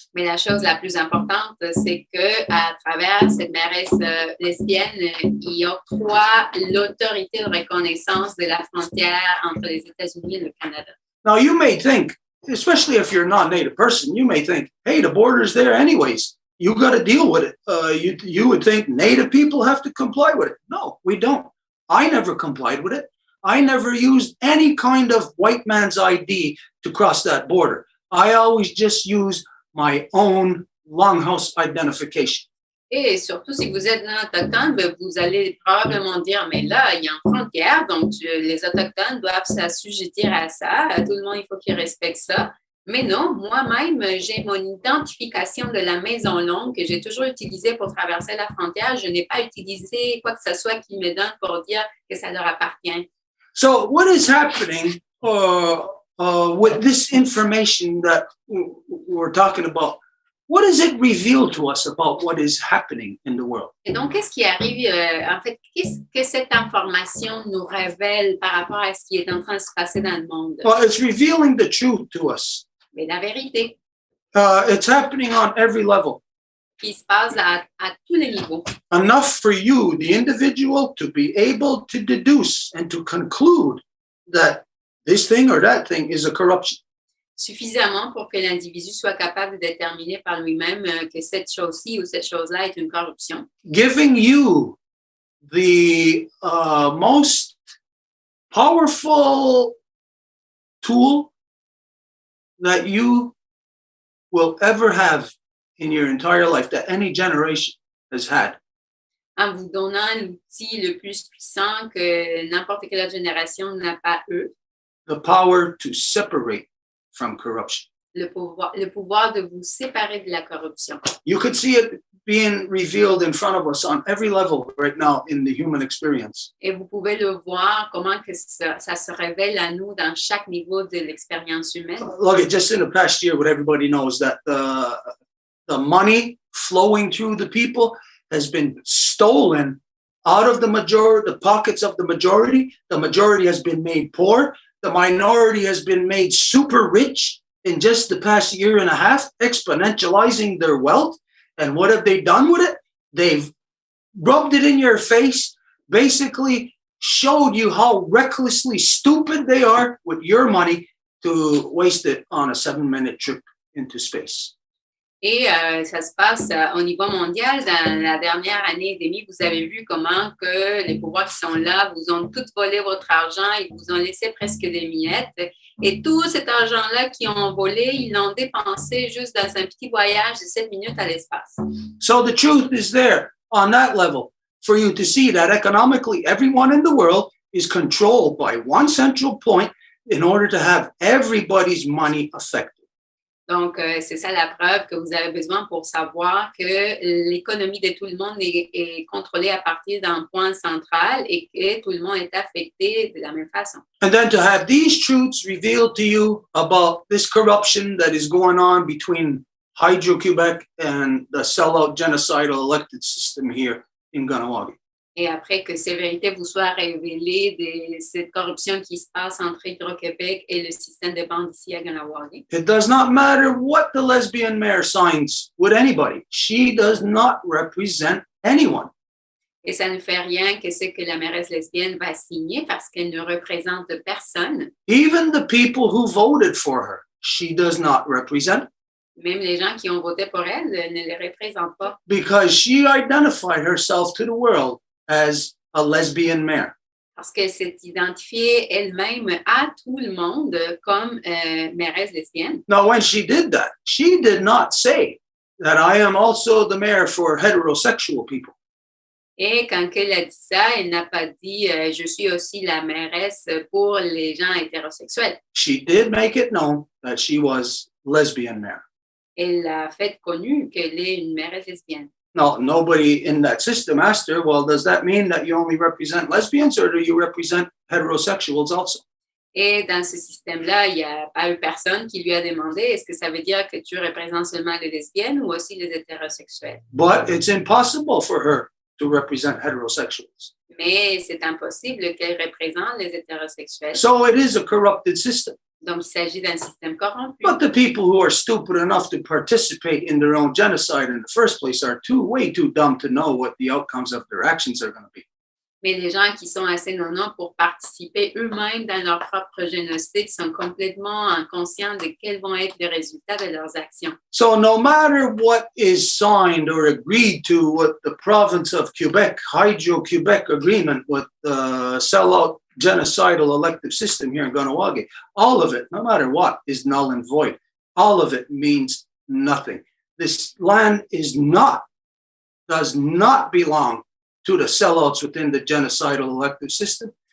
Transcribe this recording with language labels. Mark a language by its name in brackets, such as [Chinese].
[French] Mais la chose la plus importante, c'est que à travers cette mairesse lesbienne, il octroie l'autorité de reconnaissance de la frontière entre les États-Unis et le Canada. [English] Now, you may think, especially if you're a non-native person, you may think, hey, the border's there anyways. You got to deal with it. You would think native people have to comply with it. No, we don't. I never complied with it. I never used any kind of white man's ID to cross that border. I always just used my own Longhouse identification. [French] Et surtout, si vous êtes non autochtone, vous allez probablement dire, mais là, il y a une frontière, donc les Autochtones doivent s'assujettir à ça. Tout le monde, il faut qu'ils respectent ça. Mais non, moi-même, j'ai mon identification de la Maison longue que j'ai toujours utilisée pour traverser la frontière. Je n'ai pas utilisé quoi que ce soit qui me donne pour dire que ça leur appartient. [English] So what is happening with this information that we're talking about? What does it reveal to us about what is happening in the world? [French] Et donc, qu'est-ce qui arrive, en fait, qu'est-ce que cette information nous révèle par rapport à ce qui est en train de se passer dans le monde? [English] Well, it's revealing the truth to us. [French] Mais la vérité [English] It's happening on every level. [French] qui se passe à tous les niveaux. [English] Enough for you, the individual, to be able to deduce and to conclude that this thing or that thing is a corruption. [French] Suffisamment pour que l'individu soit capable de déterminer par lui-même que cette chose-ci ou cette chose-là est une corruption. [English] Giving you the most powerful tool that you will ever have in your entire life, that any generation has had. [French] En vous donnant l'outil le plus puissant que n'importe quelle autre génération n'a pas eu, [English] The power to separate from corruption. [French] le pouvoir de vous séparer de la corruption. [English] You could see it being revealed in front of us on every level right now in the human experience. [French] Et vous pouvez le voir comment que ça se révèle à nous dans chaque niveau de l'expérience humaine. [English] Look, just in the past year, what everybody knows that the money flowing through the people has been stolen out of the pockets of the majority. The majority has been made poor. The minority has been made super rich in just the past year and a half, exponentializing their wealth. And what have they done with it? They've rubbed it in your face, basically showed you how recklessly stupid they are with your money to waste it on a 7-minute trip into space. [French] Et ça se passe au niveau mondial. Dans la dernière année et demie, vous avez vu comment que les pouvoirs qui sont là vous ont tout volé votre argent, ils vous ont laissé presque des miettes. Et tout cet argent-là qu'ils ont volé, ils l'ont dépensé juste dans un petit voyage de 7 minutes à l'espace. [English] So the truth is there on that level for you to see that economically everyone in the world is controlled by one central point in order to have everybody's money affected. [French] Donc, c'est ça la preuve que vous avez besoin pour savoir que l'économie de tout le monde est contrôlée à partir d'un point central et que tout le monde est affecté de la même façon. [English] And then to have these truths revealed to you about this corruption that is going on between Hydro-Québec and the sellout genocidal elected system here in Kahnawà. [French] Et après que ces vérités vous soient révélées de cette corruption qui se passe entre Hydro-Québec et le système de bande ici à Kahnawà. [English] It does not matter what the lesbian mayor signs with anybody. She does not represent anyone. [French] Et ça ne fait rien que ce que la mairesse lesbienne va signer parce qu'elle ne représente personne. [English] Even the people who voted for her, she does not represent. [French] Même les gens qui ont voté pour elle ne les représentent pas. [English] Because she identified herself to the world as a lesbian mayor. [French] Parce qu'elle s'est identifiée elle-même à tout le monde comme mairesse lesbienne. [English] Now, when she did that, she did not say that I am also the mayor for heterosexual people. [French] Et quand elle a dit ça, elle n'a pas dit je suis aussi la mairesse pour les gens hétérosexuels. [English] She did make it known that she was lesbian mayor. [French] Elle a fait connu qu'elle est une mairesse lesbienne. [English] Now, nobody in that system asked her, well, does that mean that you only represent lesbians or do you represent heterosexuals also? [French] Et dans ce système-là, il n'y a pas eu personne qui lui a demandé est-ce que ça veut dire que tu représentes seulement les lesbiennes ou aussi les hétérosexuels? [English] But it's impossible for her to represent heterosexuals. [French] Mais c'est impossible qu'elle représente les hétérosexuels. [English] So it is a corrupted system. [French] Donc, il s'agit d'un système corrompu. [English] But the people who are stupid enough to participate in their own genocide in the first place are way too dumb to know what the outcomes of their actions are going to be. [French] Mais les gens qui sont assez non pour participer eux-mêmes dans leur propre génocide sont complètement inconscients de quels vont être les résultats de leurs actions. [English] So no matter what is signed or agreed to with the province of Quebec, Hydro-Quebec agreement with the sellout genocidal elective system here in Kahnawà, all of it, no matter what, is null and void. All of it means nothing. This land does not belong to the sellouts within the genocidal elective system.